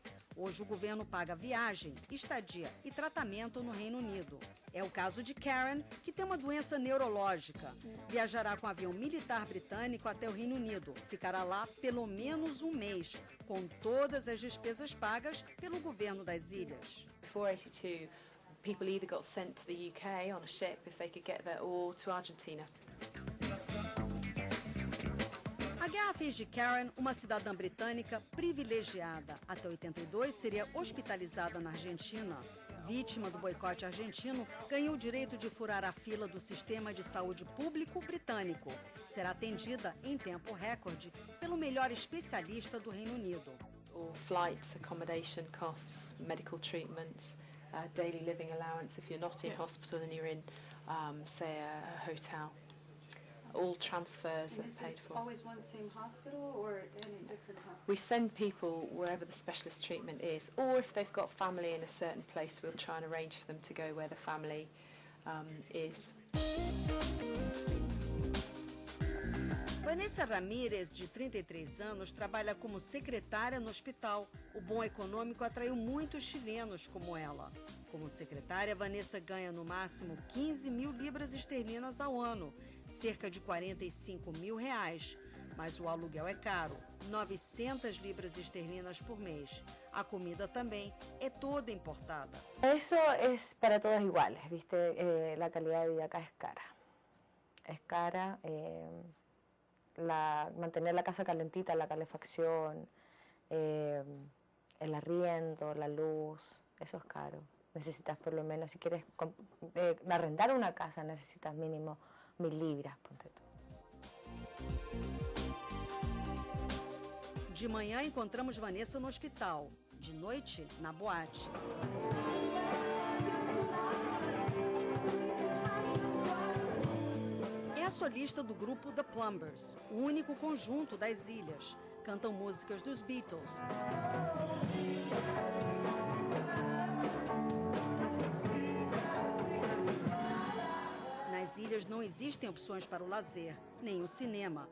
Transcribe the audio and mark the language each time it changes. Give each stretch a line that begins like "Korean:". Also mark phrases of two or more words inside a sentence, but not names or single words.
Portuguese: Hoje o governo paga viagem, estadia e tratamento no Reino Unido. É o caso de Karen, que tem uma doença neurológica. Viajará com um avião militar britânico até o Reino Unido. Ficará lá pelo menos um mês, com todas as despesas pagas pelo governo das ilhas.
English: Before 82, people either got sent to the UK on a ship if they could get there, or to Argentina.
Portuguese: A guerra fez de Karen uma cidadã britânica privilegiada. Até 82, seria hospitalizada na Argentina. Vítima do boicote argentino, ganhou o direito de furar a fila do sistema de saúde público britânico. Será atendida em tempo recorde pelo melhor especialista do Reino Unido.
English: Or flights, accommodation costs, medical treatments, daily living allowance if you're not in hospital and you're in, say, a hotel. All transfers are paid for. Always one same hospital or any different hospital? We send people wherever the specialist treatment is, or if they've got family in a certain place, we'll try and arrange for them to go where the family is.
Portuguese: Vanessa Ramírez, de 33 anos, trabalha como secretária no hospital. O bom econômico atraiu muitos chilenos como ela. Como secretária, Vanessa ganha no máximo 15 mil libras esterlinas ao ano, cerca de 45 mil reais. Mas o aluguel é caro, 900 libras esterlinas por mês. A comida também é toda importada.
Spanish: Eso es para todos iguales, ¿viste? La calidad de vida acá es cara. Es cara. Mantener la casa calentita, la calefacción, el arriendo, la luz, eso es caro. Necesitas por lo menos, si quieres arrendar una casa, necesitas mínimo 1000 libras, ponte tú.
Portuguese: De manhã encontramos Vanessa no hospital, de noite na boate. É a solista do grupo The Plumbers, o único conjunto das ilhas. Cantam músicas dos Beatles. Nas ilhas não existem opções para o lazer, nem o cinema.